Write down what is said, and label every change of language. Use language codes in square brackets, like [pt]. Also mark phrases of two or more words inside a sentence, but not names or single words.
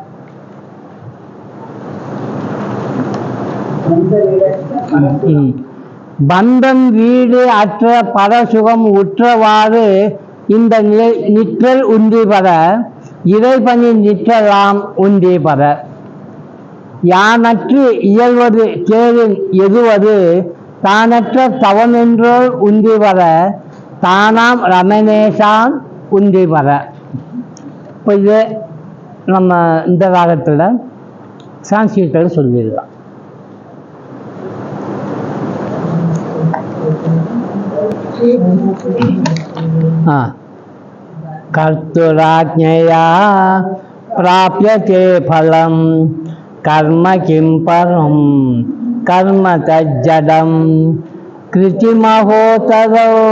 [ta] பந்தம் வீடு அற்ற பரசுகம் உற்றவாறு இந்த நிற்றல் உந்தி பெற இறைபணி நிற்றலாம் உந்தி பெற யானற்று இயல்வது தேரின் எதுவது தானற்ற தவமென்றோர் உந்தி பெற தானாம் ரமணேசான் உந்தி பெற. இப்போ இது நம்ம இந்த ராகத்தில் சான்ஸ்கிரிட்டில் சொல்லிடலாம். [sa] कर्तुराज्ञया प्राप्यते फलं कर्म किं परं कर्म तज्जडं कृतिमहोतरो